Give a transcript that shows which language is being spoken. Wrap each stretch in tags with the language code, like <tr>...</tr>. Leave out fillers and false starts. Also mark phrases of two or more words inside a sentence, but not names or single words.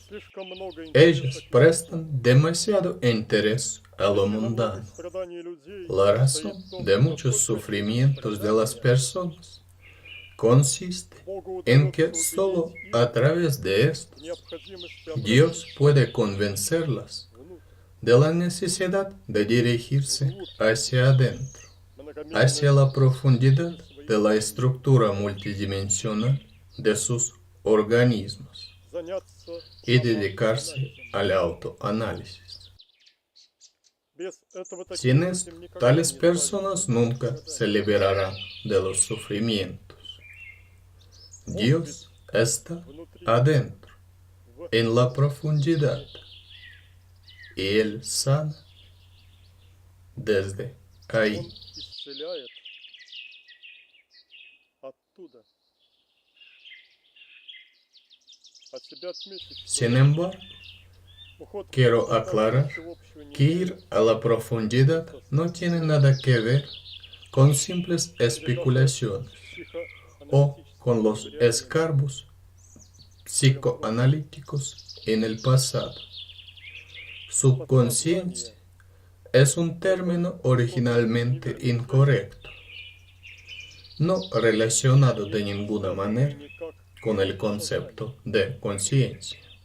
<ru>Слишком много</ru> <es>Ellas</es> <ru>интереса к</ru> <es>prestan demasiado interés a lo</es> <ru>Причина многих</ru> <es>mundano.</es> <ru>страданий людей</ru> <es>La</es> <ru>состоит</ru> <es>razón</es> <ru>в том,</ru> <es>de</es> <ru>что</ru> <es>muchos</es> <ru>только</ru> <es>sufrimientos de las</es> <ru>страдания</ru> <es>personas consiste</es> <ru>Богу</ru> <es>en que</es> <ru>удается</ru> <es>solo</es> <ru>убедить их</ru> <es>a través de</es> <ru>в</ru> <es>estos</es> <ru>необходимости</ru> <es>Dios</es> <ru>обратиться</ru> <es>puede convencerlas</es> <ru>внутрь.</ru> <es>de la necesidad de dirigirse hacia adentro, hacia</es> <ru>Многомерность</ru> <es>la profundidad</es> <ru>своих</ru> <es>de la estructura multidimensional de sus organismos</es> <ru>заняться</ru> <es>y dedicarse</es> <ru>самоанализом.</ru> <es>al autoanálisis.</es> <ru>Без этого таким</ru> <es>Sin</es> <ru>людям</ru> <es>esto,</es> <ru>никогда</ru> <es>tales</es> <ru>не</ru> <es>personas</es> <ru>избавиться</ru> <es>nunca</es> <ru>от</ru> <es>se</es> <ru>страданий.</ru> <es>liberarán de los sufrimientos. Dios está</es> <ru>Внутри,</ru> <es>adentro,</es> <ru>в</ru> <es>en la profundidad, y Él sana desde ahí.</es> <ru>Он исцеляет оттуда. От себя отметить, что</ru> <es>Sin embargo,</es> <ru>уход в</ru> <es>quiero</es> <ru>глубину</ru> <es>aclarar</es> <ru>ничего общего не</ru> <es>que</es> <ru>имеет</ru> <es>ir a la profundidad no tiene nada que ver con simples especulaciones o con los escarbos psicoanalíticos en el pasado. Subconsciencia es un término originalmente incorrecto, no relacionado de ninguna manera con el concepto de conciencia.</es>